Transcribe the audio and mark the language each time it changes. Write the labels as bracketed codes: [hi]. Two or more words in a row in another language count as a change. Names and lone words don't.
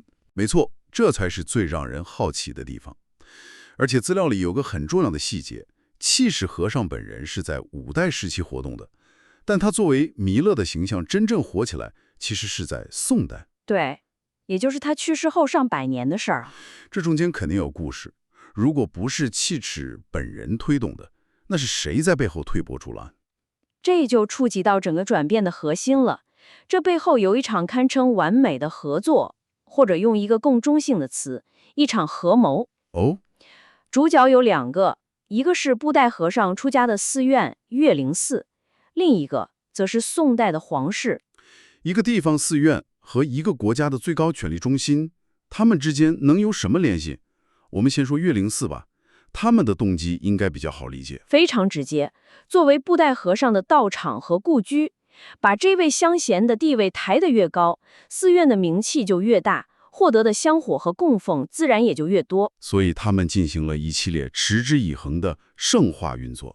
[zh] 沒錯，這才是最讓人好奇的地方。而且資料裡有個很重要的細節，契氏和尚本人是在五代時期活動的，但他作為彌勒的形象真正火起來，其實是在宋代。對，也就是他去世後上百年的事兒。這中間肯定有故事，如果不是契氏本人推動的，那是誰在背後推波助澜？這就觸及到整個轉變的核心了。這背後有一場堪稱完美的合作，或者用一個更中性的詞，一場合謀。哦，主角有兩個，一個是布袋和尚出家的寺院岳靈寺，另一個則是宋代的皇室。一個地方寺院和一個國家的最高權力中心，他們之間能有什麼聯繫？我們先說岳靈寺吧，他們的動機應該比較好理解，非常直接。作為布袋和尚的道場和故居，把這位香賢的地位抬得越高，寺院的名氣就越大，獲得的香火和供奉自然也就越多。所以他们進行了一系列持之以恆的聖化運作。